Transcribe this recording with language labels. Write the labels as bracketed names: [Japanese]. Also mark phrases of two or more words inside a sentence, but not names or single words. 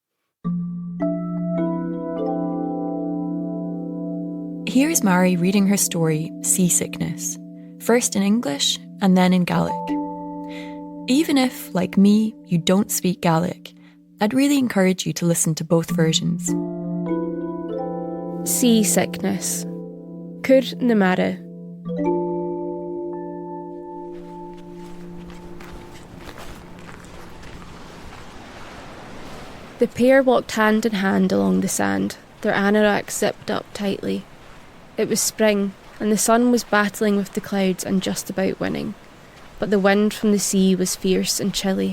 [English] Here's Mairi reading her story, Seasickness, first in English and then in Gaelic. Even if, like me, you don't speak Gaelic, I'd really encourage you to listen to both versions. Seasickness. [Scottish Gaelic] Cur na mara. [English] The pair walked hand in hand along the sand, their anoraks zipped up tightly. It was spring, and the sun was battling with the clouds and just about winning, but the wind from the sea was fierce and chilly.